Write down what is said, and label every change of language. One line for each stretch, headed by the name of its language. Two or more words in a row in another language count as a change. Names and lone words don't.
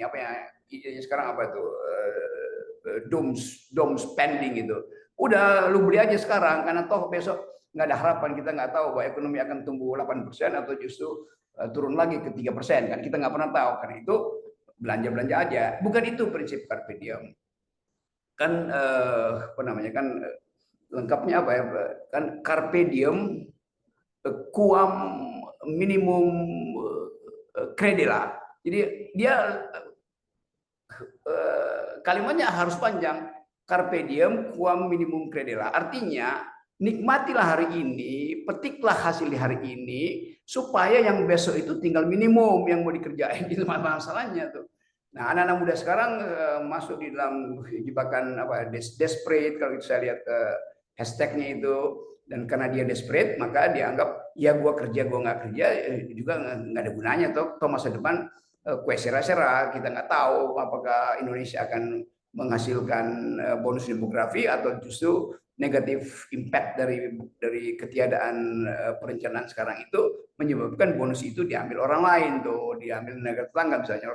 Indonesian: Apa ya idenya sekarang apa itu
English: dom spending
Indonesian: itu, udah lu beli aja sekarang karena toh besok nggak ada harapan, kita nggak tahu bahwa ekonomi akan tumbuh 8% atau justru turun lagi ke 3%, kan kita nggak pernah tahu. Karena itu belanja aja. Bukan itu prinsip
Latin: carpe diem.
Indonesian: Kan apa namanya, kan lengkapnya apa ya, kan
Latin: carpe diem quam minimum credila.
Indonesian: Jadi dia kalimatnya harus panjang.
Latin: Carpe diem quam minimum credila.
Indonesian: Artinya nikmatilah hari ini, petiklah hasil di hari ini, supaya yang besok itu tinggal minimum yang mau dikerjain. Itu masalahnya tuh. Nah, anak-anak muda sekarang masuk di dalam jebakan apa, desperate, kalau saya lihat hashtagnya itu, dan karena dia desperate maka dia anggap ya gua nggak kerja juga nggak ada gunanya, toh masa depan
Spanish: kue sera-sera,
Indonesian: kita nggak tahu apakah Indonesia akan menghasilkan bonus demografi atau justru negatif impact dari ketiadaan perencanaan sekarang itu menyebabkan bonus itu diambil orang lain, tuh diambil negara tetangga misalnya.